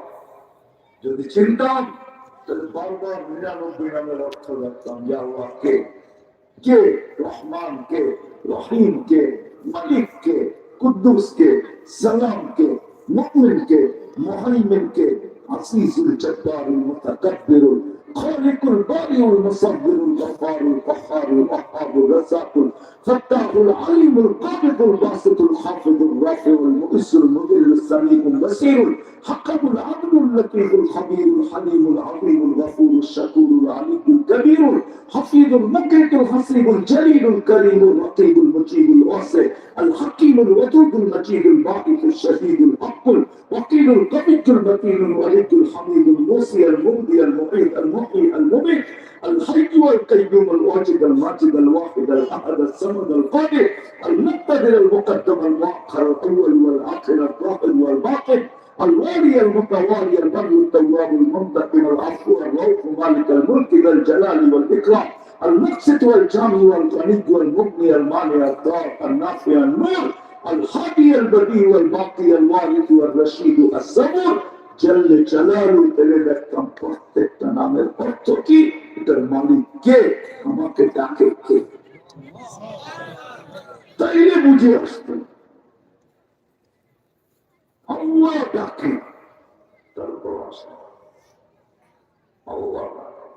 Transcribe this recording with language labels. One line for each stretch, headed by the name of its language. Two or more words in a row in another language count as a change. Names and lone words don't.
Bangla: যদি চিনতাম তাহলে বারবার 99 নামের অর্থ রাখতাম যে আল্লাহ কে, কে রহমান, কে রহিম, কে মালিক, কে কুদ্দুস, কে সালাম, কে মুমিন, কে মুহাইমিন, কে আসিসুল জব্বারুল মুতাকাব্বিরুল খালিকুল বারিউল মুসাব্বিরুল গফফারুল কহ্হারুল ওয়াহ্হাবুর রাজ্জাকুল ফাত্তাহুল আলিমুল কাবিদুল বাসিতুল হাফিজুর রাফিউল মুইসুল মুদিল্লুস সামিউল বাসীরুল হাকামুল আদলুল লতীফুল খবীরুল হালিমুল আযীমুল গফুরুশ শাকুরুল আলিমুল কবীরুল হাফিজুল মুকরিতুল হাসিবুল জলিলুল করিমুল রকিবুল মুজিবুল ওয়াসি আল হাকিমুল ওয়াদুদুল মজিদুল বাঈসুশ শাহীদুল হকুল ওয়াকিলুল কবিয়ুল মতিনুল ওয়ালিদুল হামিদুল মুসি আল মুবদি আল মুঈদ আল মুহয়ি আল মুমীত الحي والقيوم
Arabic: الواجد الماجد الواحد الاحد الصمد القادر المقتدر المقدم المؤخر الاول والاخر الظاهر والباطن الوالي المتوالي البر التواب المنتقم العفو الرؤوف مالك الملك ذا الجلال والاكرام المقسط والجامع والغني والمغني المانع الضار النافع النور الهادي البديع والباقي الوارث والرشيد الصبور جل جلاله. তেলে দেখতাম প্রত্যেকটা নামের অর্থ কি, এটার মালিক কে, আমাকে ডাকে কে, তাইলে বুঝে আসতো আল্লাহ ডাকে, তারপর আসে আল্লাহ।